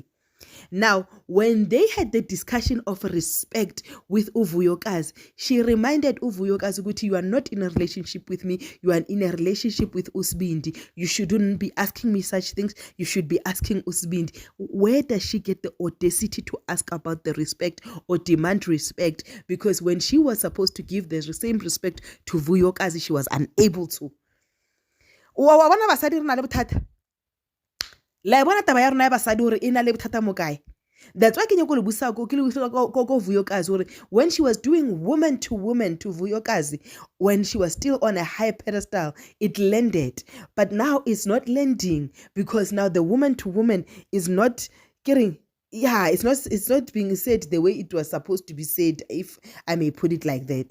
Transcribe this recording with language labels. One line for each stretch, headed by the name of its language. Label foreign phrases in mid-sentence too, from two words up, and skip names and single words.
English: Now, when they had the discussion of respect with Uvuyokazi, she reminded Uvuyokazi that you are not in a relationship with me, you are in a relationship with Usbindi. You shouldn't be asking me such things, you should be asking Usbindi. Where does she get the audacity to ask about the respect or demand respect? Because when she was supposed to give the same respect to Vuyokazi, she was unable to.
Southern Sotho: La bona taba ya rona ya basadi hore ina le bothata mo kae.
English: That's why
Southern Sotho: ke nyako le busa go Vuyokazi hore
English: when she was doing woman to Vuyokazi, when she was still on a high pedestal, it landed, but now it's not landing because now the woman to woman is not getting, it's not being said the way it was supposed to be said, if I may put it like that.